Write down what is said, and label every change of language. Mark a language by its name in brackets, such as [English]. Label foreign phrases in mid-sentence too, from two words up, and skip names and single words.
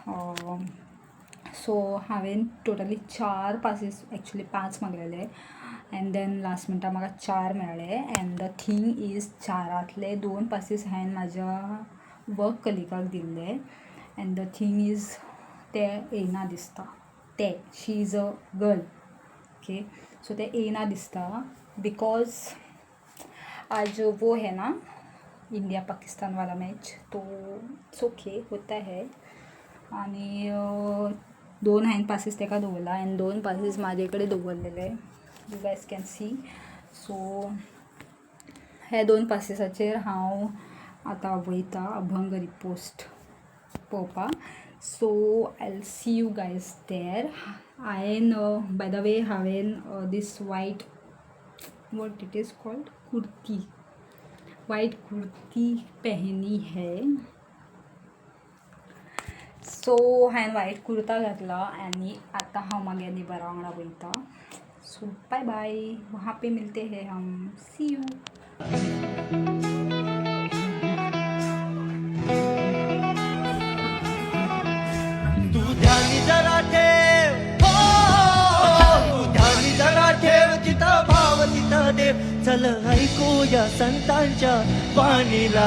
[Konkani] सो हांवें टोटली 4 पासीस एक्चुली 5 मागलेले [English] and then last [Konkani] मिनटार म्हाका 4 मेळ्ळे. [English] and the thing is [Konkani] 4रांतले 2 पासीस हांवें म्हाज्या वर्क कलिगाक दिल्ले. [English] and the thing is [Konkani] ते येयना दिसता. [English] she is a girl. Okay, so [Konkani] ते येयना दिसता [English] बिकॉज [Hindi] आज वो है ना इंडिया पाकिस्तान वाला मैच. तो [English] it's okay [Hindi] होता है. [Konkani] आणि 2 हांवें पासीस ताका दवरला आनी 2 पासीस म्हाजे कडेन दवरलेले. [English] You guys can see. [Konkani] सो हे 2 पासीसाचेर हांव आतां वयता अभंग रिपोस्ट पळोवपाक. [English] So I see you guys there. हांवें by the way हांवें this white what it is called kurti, white [Hindi] कुर्ती पहनी है. [Konkani] सो हांवें वायट कुर्ता घातला आनी आतां हांव म्हागे नेबरा वांगडा वयता. [English] so bye bye, [Hindi] वहाँ पे मिलते हैं हम. [English] see you. [Marathi] तू ध्यानी जरा ठेव, तू ध्यानी जरा ठेव, जिथं भाव तिथं देव. चल ऐकूया संतांच्या वाणीला.